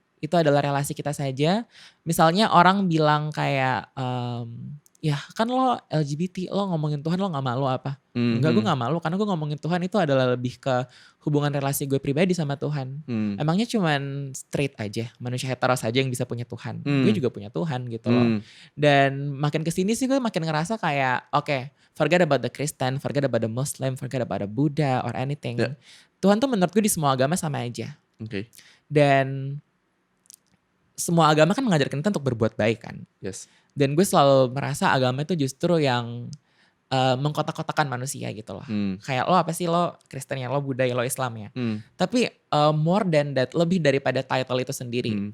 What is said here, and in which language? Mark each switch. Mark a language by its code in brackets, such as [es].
[id] Itu adalah relasi kita saja. Misalnya orang bilang kayak, ya kan lo LGBT, lo ngomongin Tuhan lo gak malu apa? Enggak, gue gak malu karena gue ngomongin Tuhan itu adalah lebih ke hubungan relasi gue pribadi sama Tuhan. Emangnya cuman straight aja, manusia hetero saja yang bisa punya Tuhan. Gue juga punya Tuhan gitu loh. Dan makin kesini sih gue makin ngerasa kayak, oke, [en] forget about the Christian, forget about the Muslim, forget about the Buddha or anything. [id] Tuhan tuh menurut gue di semua agama sama aja. Dan semua agama kan mengajarkan kita untuk berbuat baik kan. Yes. Dan gue selalu merasa agama itu justru yang mengkotak-kotakan manusia gitu loh. Kayak lo apa sih, lo Kristen ya, lo Buddha ya, lo Islam ya. Tapi [en] more than that, [id] lebih daripada title itu sendiri.